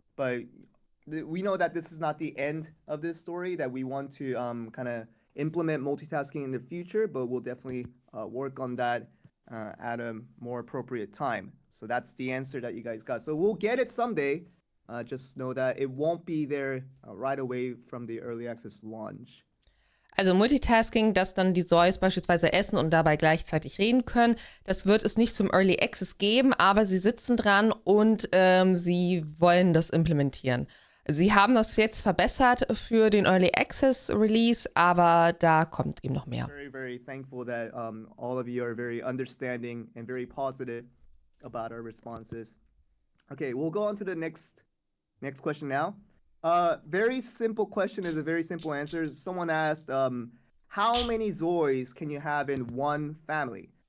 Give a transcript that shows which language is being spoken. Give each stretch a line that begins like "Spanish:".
English: But we know that this is not the end of this story, that we want to kind of implement multitasking in the future, but we'll definitely work on that at a more appropriate time. So that's the answer that you guys got. So we'll get it someday. Just know that it won't be there right away from the early access launch.
German: Also Multitasking, dass dann die ZOIs beispielsweise essen und dabei gleichzeitig reden können, das wird es nicht zum Early Access geben, aber sie sitzen dran und sie wollen das implementieren. Sie haben das jetzt verbessert für den Early Access Release, aber da kommt eben noch mehr.
English: Very, very thankful that all of you are very understanding and very positive about our responses. Okay, we'll go on to the next question now. Very simple question is a very simple answer. Someone asked, how many ZOIs can you have in one family?